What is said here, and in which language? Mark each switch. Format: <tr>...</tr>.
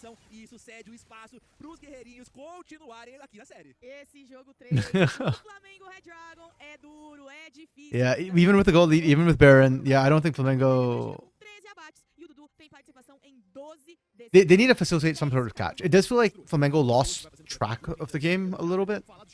<pt>Isso cede o espaço pros guerreirinhos continuarem aqui na série. Esse jogo 3 do Flamengo Red Dragon é duro, é difícil.</pt> <en>Yeah, even with the gold lead, even with Baron, yeah, I don't think Flamengo.</en> <pt>13 abates e o Dudu tem participação em 12</pt> <en>They need to facilitate some sort of catch. It does feel like Flamengo lost track of the game a little bit.</en>